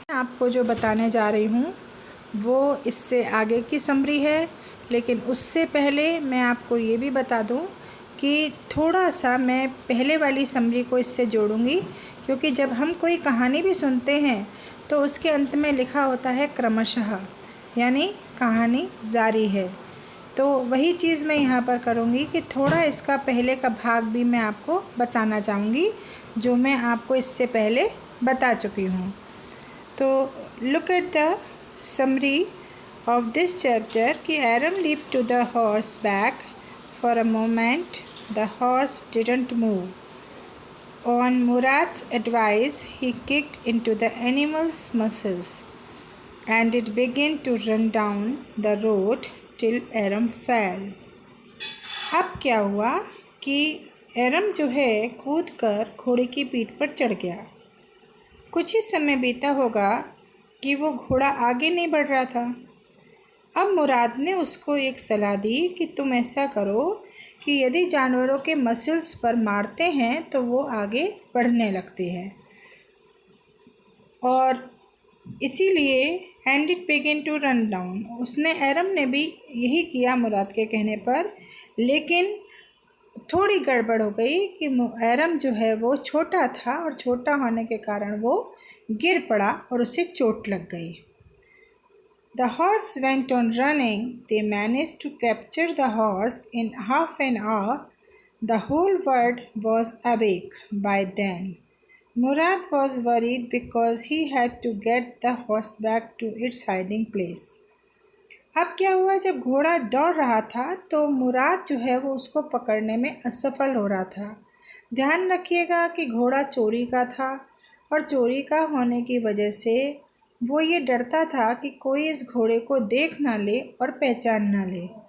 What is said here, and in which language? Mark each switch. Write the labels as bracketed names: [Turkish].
[Hindi] आपको जो बताने जा रही हूँ वो इससे आगे की समरी है, लेकिन उससे पहले मैं आपको ये भी बता दूँ कि थोड़ा सा मैं पहले वाली समरी को इससे जोड़ूंगी, क्योंकि जब हम कोई कहानी भी सुनते हैं तो उसके अंत में लिखा होता है क्रमशः, यानी कहानी जारी है। तो वही चीज़ मैं यहाँ पर करूँगी कि थोड़ा इसका पहले का भाग भी मैं आपको बताना चाहूँगी जो मैं आपको इससे पहले बता चुकी हूँ। [English] तो look at the summary of this chapter कि Aram leaped to the horse back. For a moment the horse didn't move. On Murad's advice he kicked into the animal's muscles and it began to run down the road till Aram fell. [Hindi] अब क्या हुआ कि एरम जो है कूद कर घोड़े की पीठ पर चढ़ गया। कुछ ही समय बीता होगा कि वो घोड़ा आगे नहीं बढ़ रहा था। अब मुराद ने उसको एक सलाह दी कि तुम ऐसा करो कि यदि जानवरों के मसल्स पर मारते हैं तो वो आगे बढ़ने लगते हैं, और इसीलिए [English] And it begin to run down. [Hindi] उसने एरम ने भी यही किया मुराद के कहने पर, लेकिन थोड़ी गड़बड़ हो गई कि एरम जो है वो छोटा था और छोटा होने के कारण वो गिर पड़ा और उसे चोट लग गई। [English] The horse went on running. They managed to capture the horse in half an hour. The whole world was awake by then. Murad was worried because he had to get the horse back to its hiding place. [Hindi] अब क्या हुआ, जब घोड़ा दौड़ रहा था तो मुराद जो है वो उसको पकड़ने में असफल हो रहा था। ध्यान रखिएगा कि घोड़ा चोरी का था और चोरी का होने की वजह से वो ये डरता था कि कोई इस घोड़े को देख ना ले और पहचान ना ले,